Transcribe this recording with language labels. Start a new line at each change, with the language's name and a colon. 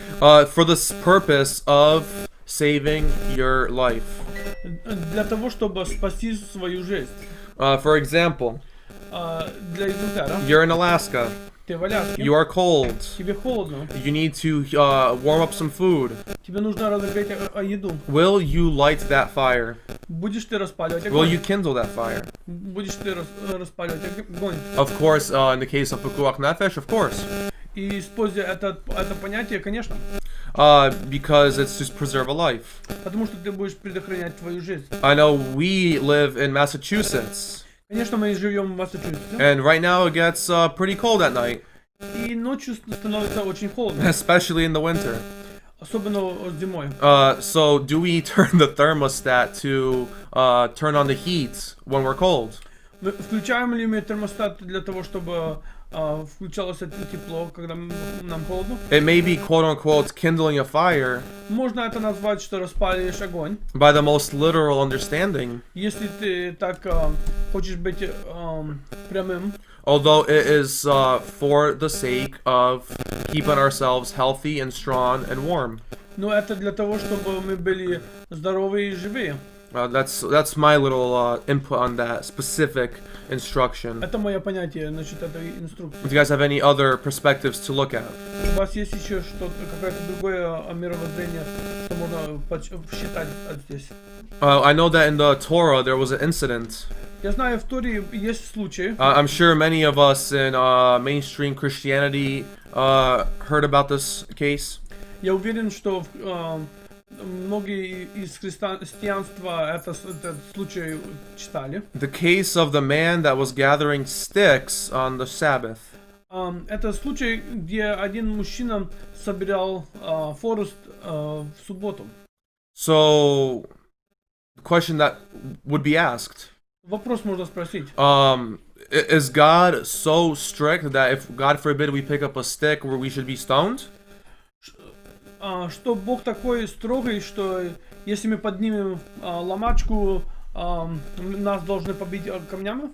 English: for the purpose of saving your life.
Russian: Для того, чтобы спасти свою жизнь.
English: For example,
Russian: Для экземпляра.
English: you're in Alaska.
Russian: Ты в Аляске.
English: You are cold.
Russian: Тебе холодно.
English: You need to warm up some food.
Russian: Тебе нужно разогреть еду.
English: Will you light that fire?
Russian: Будешь ты распаливать
English: Will
Russian: огонь?
English: you kindle that fire?
Russian: Будешь ты распаливать огонь?
English: Of course, in the case of pekuach nefesh, of course.
Russian: И используя это понятие, конечно.
English: Because it's to preserve a life.
Russian: Потому что ты будешь предохранять твою жизнь.
English: I know we live in Massachusetts.
Russian: Конечно, мы живем в Массачусетсе.
English: And right now it gets pretty cold at night.
Russian: И ночью становится очень холодно.
English: Especially in the winter.
Russian: Особенно зимой.
English: So do we turn the thermostat to turn on the heat when we're cold?
Russian: Включаем ли мы термостат для того, чтобы включалось это тепло, когда нам холодно?
English: It may be quote-unquote kindling a fire.
Russian: Можно это назвать, что распаливаешь огонь.
English: By the most literal understanding.
Russian: Если ты так хочешь быть прямым.
English: Although it is for the sake of keeping ourselves healthy and strong and warm.
Russian: Но это для того, чтобы мы были здоровы и живые.
English: That's my little input on that specific instruction.
Russian: Это мое понятие насчет этой инструкции.
English: Do you guys have any other perspectives to look at?
Russian: У вас есть еще что-то, какое-то другое мировоззрение, что можно посчитать здесь?
English: I know that in the Torah there was an incident.
Russian: Я знаю, в Торе есть случай.
English: I'm sure many of us in mainstream Christianity heard about this case.
Russian: Я уверен, что многие из христианства этот случай читали.
English: The case of the man that was gathering sticks on the Sabbath.
Russian: Это случай, где один мужчина собирал форест в субботу.
English: So, the question that would be asked.
Russian: Вопрос можно спросить.
English: Is God so strict that if, God forbid, we pick up a stick where we should be stoned?
Russian: Что Бог такой строгий, что если мы поднимем ломачку, нас должны побить камнями?